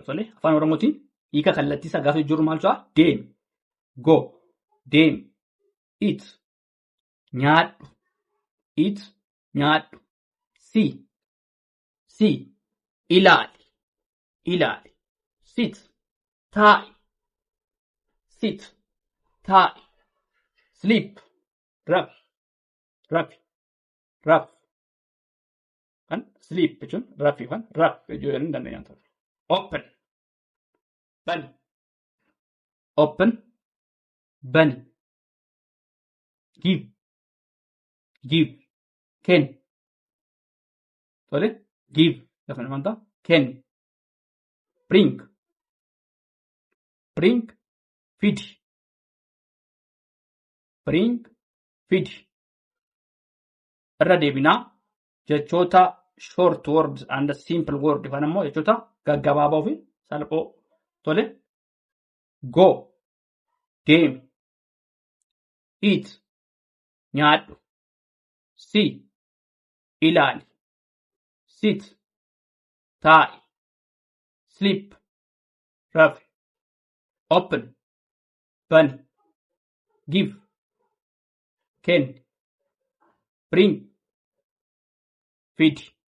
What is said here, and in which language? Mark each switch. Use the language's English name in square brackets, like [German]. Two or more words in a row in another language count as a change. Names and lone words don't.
[Oromo] Tole afaan Oromootiin hiika kallattii isaa gaafa jiru maal ta'a? Deemi, go, deemi, eat, nyaadhu, eat, nyaadhu, see, ilaali, sit, taa'i, sleep, rafi, kan sleep jechuun rafi kan jechuun hin dandeenyaan ta'u. Open, bani, give, kenn. Tole give lafa namaan ta'a kenn. [English] Bring, feed, [Oromo] irra deebinaa jechoota [English] short words and simple word [Oromo] yookaan immoo jechoota gaggabaaboo fi salphoo. Tole go deemi, eat nyaadhu, see ilaali, sit taa'i, sleep rafi, open bani, give kenn, [English] bring feed,